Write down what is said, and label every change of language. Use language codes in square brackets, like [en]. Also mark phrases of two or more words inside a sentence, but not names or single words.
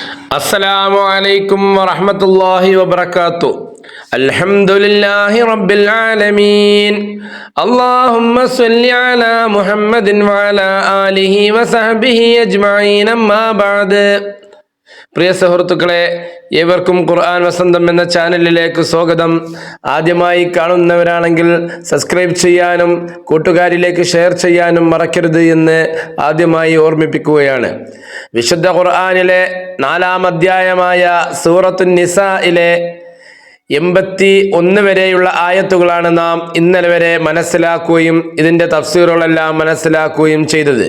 [ar] السلام عليكم ورحمة الله وبركاته. الحمد لله رب العالمين. اللهم صل على محمد وعلى آله وصحبه أجمعين. أما بعد. [ml] പ്രിയ സുഹൃത്തുക്കളെ, ഏവർക്കും ഖുർആൻ വസന്തം എന്ന ചാനലിലേക്ക് സ്വാഗതം. ആദ്യമായി കാണുന്നവരാണെങ്കിൽ സബ്സ്ക്രൈബ് ചെയ്യാനും കൂട്ടുകാരിലേക്ക് ഷെയർ ചെയ്യാനും മറക്കരുത് എന്ന് ആദ്യമായി ഓർമ്മിപ്പിക്കുകയാണ്. വിശുദ്ധ ഖുർആനിലെ 4-ാം അധ്യായമായ സൂറത്തുൻ നിസായിലെ 81 വരെയുള്ള ആയത്തുകളാണ് നാം ഇന്നലെ വരെ മനസ്സിലാക്കുകയും ഇതിൻ്റെ തഫ്സീറുകളെല്ലാം മനസ്സിലാക്കുകയും ചെയ്തത്.